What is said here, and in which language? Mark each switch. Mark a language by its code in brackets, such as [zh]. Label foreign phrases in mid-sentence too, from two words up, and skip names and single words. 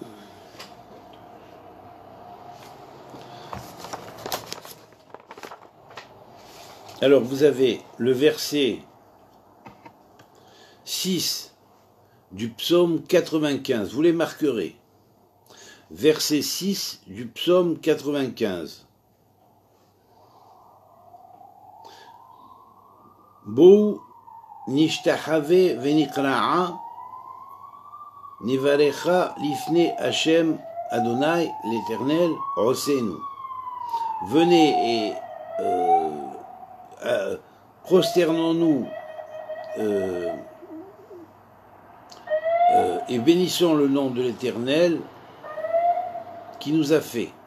[fr] Alors vous avez le verset 6 du psaume 95, vous les marquerez. Verset 6 du psaume 95. [he] בואו נשתחוה ונכרעה נברכה לפני ה' אדני l'Éternel עושנו. [fr] Venez et prosternons-nous et bénissons le nom de l'Éternel qui nous a fait.